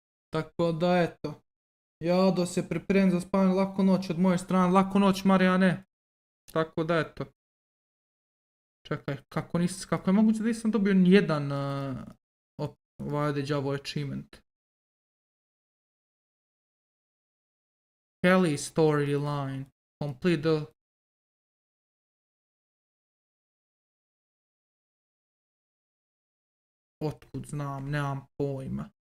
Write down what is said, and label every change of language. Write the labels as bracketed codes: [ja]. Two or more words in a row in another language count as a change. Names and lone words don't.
[bs] Tako da eto. Ja da se pripremim za spavanje, laku noć od moje strane, laku noć Marijane. Tako da eto. Čekaj, kako je moguće da nisam dobio nijedan ovdje đavo achievement. [en] Kelly storyline. Complete the... [bs] Otkud znam, nemam pojma.